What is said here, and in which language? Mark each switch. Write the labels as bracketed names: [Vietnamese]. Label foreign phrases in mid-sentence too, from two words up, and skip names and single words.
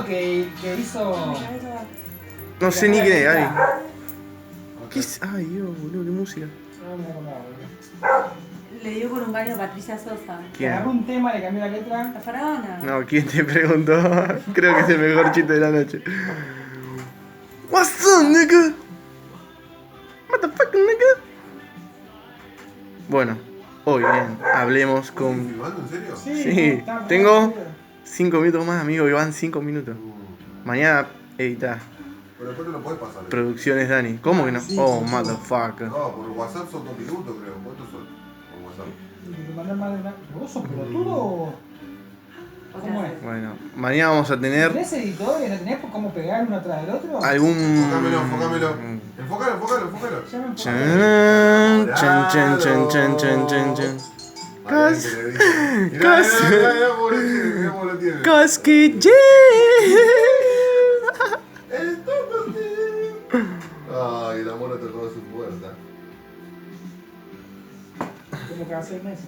[Spanish] gordito que hizo. No sé ni quién es, Gaby. ¿Qué es? Ay, Dios, boludo, qué música. No me acordaba, boludo. Le dio con un caño a Patricia Sosa. ¿Quién? Agarró un tema, le cambió la letra. La faraona. No, ¿quién te preguntó? Creo que es el mejor chiste de la noche. [English] What's up, nigga? What the fuck, nigga? [Spanish] Bueno, hoy bien, hablemos con... ¿Filmando en serio? Sí, está tengo bueno. 5 minutos más, amigo, y van 5 minutos. Mañana edita. Pero después no lo puedes pasar. Producciones Dani. ¿Cómo que no? Sí, Oh, sí, motherfucker. No, por WhatsApp son 2 minutos, creo. ¿Cuántos son? Por WhatsApp. Y mandar más de una. ¿Vos sos pelotudo o.? ¿Cómo es? Bueno, mañana vamos a tener ¿Tenés editores? ¿No tenés cómo pegar uno atrás del otro? algún... Enfócamelo, enfócamelo. Enfócalo. Ya me enfocé. Chan, chan, chan, chan, chan, chan, chan, chan. Cas. Mirá, mirá cómo lo tiene. Casquille. El toco. Ay, el amor ha tocado su puerta. Como cada 6 meses.